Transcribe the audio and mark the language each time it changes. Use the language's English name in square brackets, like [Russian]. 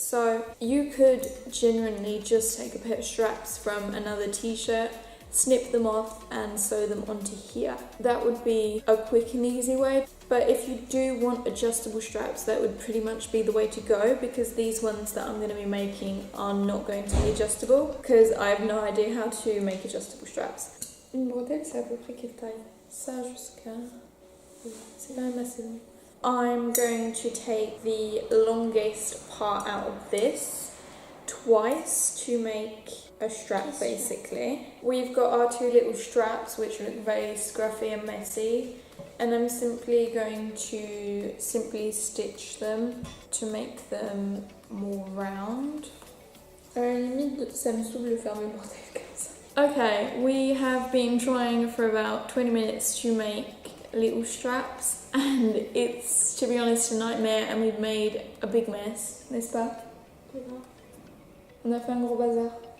[English] So you could genuinely just take a pair of straps from another t-shirt, snip them off and sew them onto here. That would be a quick and easy way. But if you do want adjustable straps, that would pretty much be the way to go, because these ones that I'm going to be making are not going to be adjustable, because I have no idea how to make adjustable straps. [French] Une bretelle, c'est à peu près quelle taille? Ça jusqu'à... C'est quand même assez long. [English] I'm going to take the longest part out of this twice to make a strap, basically. We've got our two little straps, which look very scruffy and messy, and I'm simply going to stitch them to make them more round. [French] Limite, ça me saoule de faire mes bretelles comme ça. [English] Okay, we have been trying for about 20 minutes to make little straps, and it's, to be honest, a nightmare, and we've made a big mess, [French] n'est-ce pas? On a fait un gros bazar.